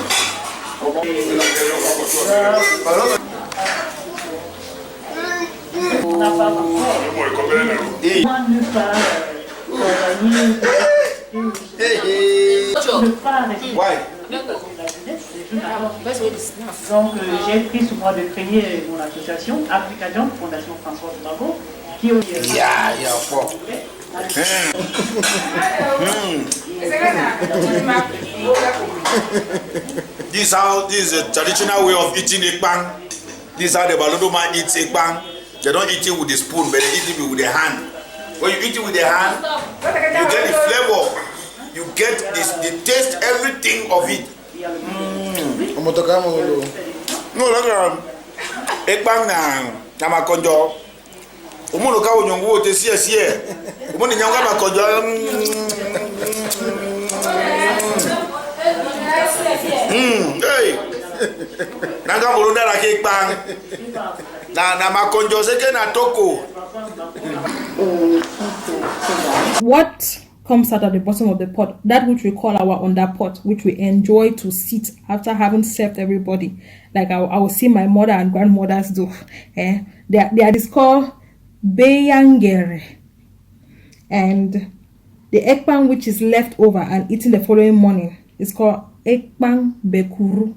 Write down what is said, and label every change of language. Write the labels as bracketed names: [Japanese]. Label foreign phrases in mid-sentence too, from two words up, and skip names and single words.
[French] On n'a pas donc j'ai pris sur moi de créer mon association Africajon Fondation François Mago qui [English] This is a traditional way of eating ekpang. This is how the Balondo man eats ekpang. They don't eat it with the spoon, but they eat it with the hand. When you eat it with the hand, you get the flavor, you get the taste, everything of it. No, look, [Oroko] ekpang na makonjo. Umuno ka unyongu te sie. Umuni nyanga makonjo. Hey. Nanga mulunda la ekpang. Na makonjo seke na toko. [English] What comes out at the bottom of the pot, that which we call our underpot, which we enjoy to sit after having served everybody, like I will see my mother and grandmothers do. They are called beyangere, and the ekpang which is left over and eaten the following morning is called ekpang bekuru.